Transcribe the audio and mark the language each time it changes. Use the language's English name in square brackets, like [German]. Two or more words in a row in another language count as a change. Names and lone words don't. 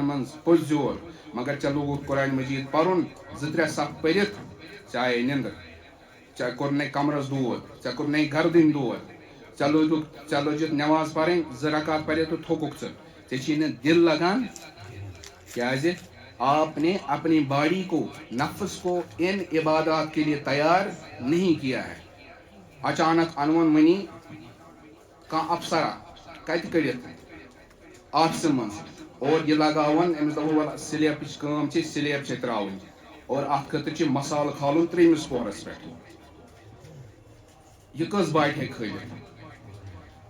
[Kashmiri] منٛز پوٚز زور مگر ژےٚ لوگُتھ قرآنِ مجیٖد پرُن 2-3 صف پٔرِتھ ژےٚ آیے نِندٕر ژےٚ کوٚرنَے کمرس دود ژےٚ کوٚرنَے گردٕنۍ دود ژےٚ لٲجِتھ نٮ۪ماز پرٕنۍ 2 رکات پرے تہٕ تھوٚکُکھ ژٕ ژےٚ چھی نہٕ دِل لگان کیٛازِ [Urdu] آپ نے اپنی باڈی کو نفس کو ان عبادات کے لیے تیار نہیں کیا ہے. [Kashmiri] اچانک انون منی کانٛہہ افسرا کتہِ کٔڑِتھ آفسہٕ منٛز اور یہ لگاون أمِس دپو سلیبٕچ کٲم چھِ سلیب چھِ ترٛاوٕنۍ اور اتھ خٲطرٕ چھِ مسالہٕ کھالُن 3مِس پوہرس پٮ۪ٹھ. یہ کٔژ باٹہِ ہیٚکہِ کھٲلِتھ؟